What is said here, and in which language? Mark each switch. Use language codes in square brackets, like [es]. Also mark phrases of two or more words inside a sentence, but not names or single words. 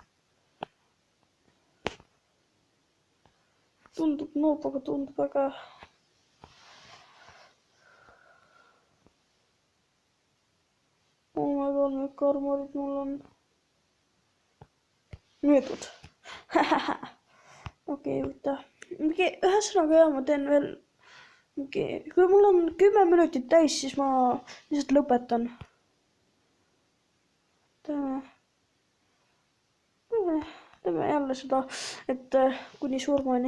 [et] Tundub noob, aga tundub väga. [en] Oh my god, [et] need karmorid mul on. Müüdud. Okei, võta. Ühesõnaga jah, ma teen veel. Kui mul on 10 minutit täis, siis ma lihtsalt lõpetan. Teeme jälle seda, et kuni surmani.